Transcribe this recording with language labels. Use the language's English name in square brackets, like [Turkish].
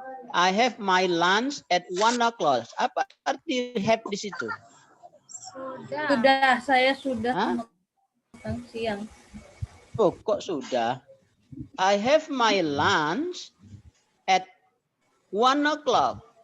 [English] I have my lunch at 1 o'clock. [Indonesian] Apa arti have di situ? Sudah, saya sudah makan siang. Oh, kok sudah? [English] I have my lunch at 1 o'clock.